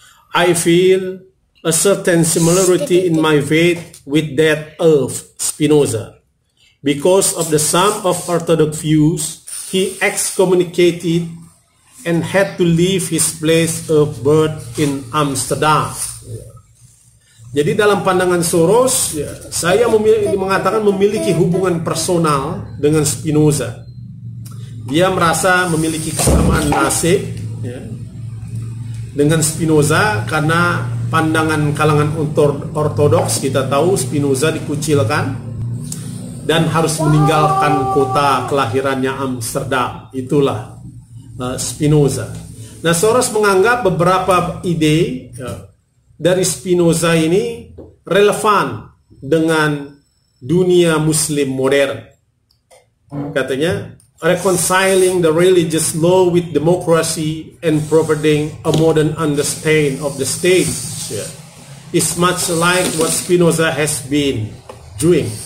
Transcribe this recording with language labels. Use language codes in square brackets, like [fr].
[en] I feel a certain similarity in my faith with that of Spinoza. Because of the sum of orthodox views, he excommunicated and had to leave his place of birth in Amsterdam. [id] Jadi dalam pandangan Soros, ya, saya mengatakan memiliki hubungan personal dengan Spinoza. Dia merasa memiliki kesamaan nasib ya, dengan Spinoza karena pandangan kalangan ortodoks, kita tahu Spinoza dikucilkan dan harus meninggalkan kota kelahirannya Amsterdam. Itulah Spinoza. Nah, Soros menganggap beberapa ide dari Spinoza ini relevan dengan dunia Muslim modern. Katanya, [en] reconciling the religious law with democracy and providing a modern understanding of the state is much like what Spinoza has been doing.